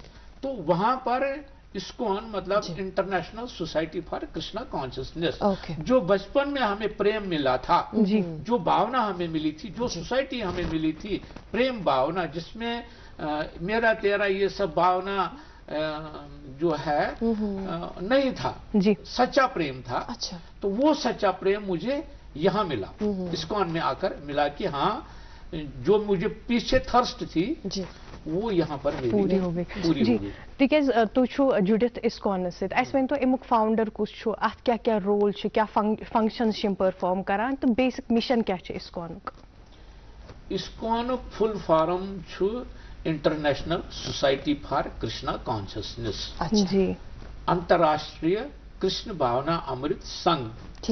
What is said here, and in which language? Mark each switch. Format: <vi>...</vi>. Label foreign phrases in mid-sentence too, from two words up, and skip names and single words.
<hi>तो वहां पर इस्कॉन मतलब इंटरनेशनल सोसाइटी फॉर कृष्णा कॉन्शियसनेस, जो बचपन में हमें प्रेम मिला था, जो भावना हमें मिली थी, जो सोसाइटी हमें मिली थी, प्रेम भावना, जिसमें मेरा तेरा ये सब भावना जो है नहीं था, सच्चा प्रेम था। अच्छा। तो वो सच्चा प्रेम मुझे यहाँ मिला, इस्कॉन में आकर मिला कि हाँ, जो मुझे पीछे थर्स्ट थी वो यहाँ पर पूरी हो गई।</hi> <ks>तिकेज तु जुड़ित इस्कॉन सत, अस वन तो अमुक फाउंडर कुछ छु, अत क्या क्या रोल छु, क्या</ks> <en>functions perform</en> <ks>करान, तो</ks> <en>basic mission</en> <ks>क्या छु इस्कॉनुक? इस्कॉनुक</ks> <en>full form</en> <ks>छु इंटरनेशनल सोसाइटी फॉर कृष्णा कॉन्शियसनेस,</ks> <hi>जी, अंतर्राष्ट्रीय कृष्ण भावना अमृत संघ।</hi>